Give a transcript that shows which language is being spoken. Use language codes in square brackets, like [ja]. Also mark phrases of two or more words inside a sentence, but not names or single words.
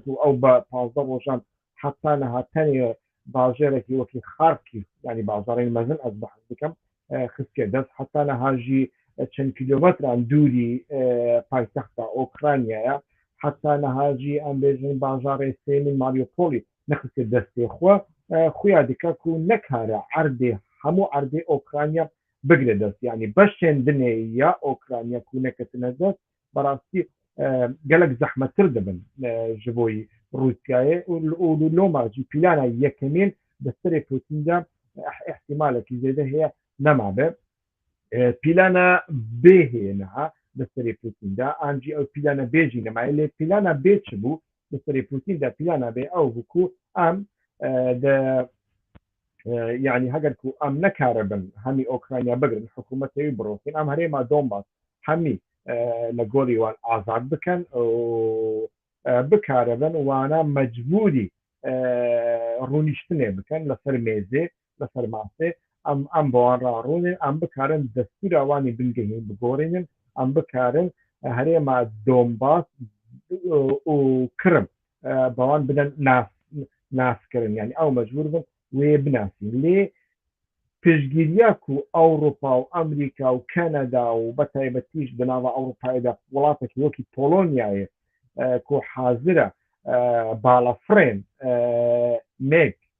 [ku] ئەو بە 15 ڕۆژان حتا نەهاتەنێ باژێرێکی وەکی خارکی ینی بازاڕی مەزن ئەس بەحث بکەم خستێ دەست حتا نەهاژی چەند کیلۆمەتران دووری پایتەختە ئۆکرانیایە حتا نەهاژی ئەم بێژن باژارێ سێمین ماریۆپۆلی نەخستێ دەستێ خۆ خویا دیکە و نەکارە عەردێ هەموو عەردێ ئۆکرانیا بگرێ دەست ینی بەشێندنێ یا ئۆکرانیا کوونەکەتنە دەست بەڕاستی gelek zehmettir dibin ji bo Rûsyayê û lomajî pîlana yekemîn di serê Putin de ihtimalekî zêde heye nemabe pîlana bê heye niha di serê Putin de an jî ew pîlana bê jî nemaye lê pîlana bê çi bû di serê Putin de pîlana bê ew bû ku em yani heger ku em nekaribin hemî Okrayna bigirin hikûmetê wî birofin em herêma Donbas hemî لە گۆڵی وان ئازاد بکەن بکارەبن وانە مەجبوری ڕوونیشتنێ بکەن لەسەر مێزێ لەسەر ماسێ ئەم بەوان ڕاڕوونێن ئەم بکارن دەستورەوانی بنگەهین بگۆڕێنن ئەم بکارن هەرێما دۆمباس و کرم بەوان بدەن ناسکردن یعنی ئەو مەجبور بن وێ بناسین لێ پشگیریە و ئەوروپا و ئەمریکا و کەنەدا و بەتایبەتیش بناوە ئەوروپایدا وڵاتێکی وەکی پۆلۆنیایە کۆ حازرە باڵەفرێن مێک